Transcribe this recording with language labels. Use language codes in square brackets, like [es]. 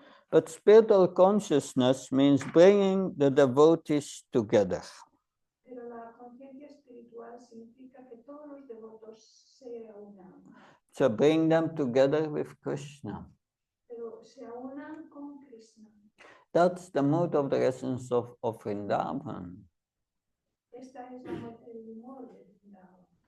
[en] But spiritual consciousness means bringing the devotees together. [es] Pero la conciencia espiritual significa que todos los devotos se unan. [en] So bring them together with Krishna. [es] Pero se unan con Krishna. [en] That's the mode of the essence of Vrindavan. [es] Esta es el humor de Vrindavan.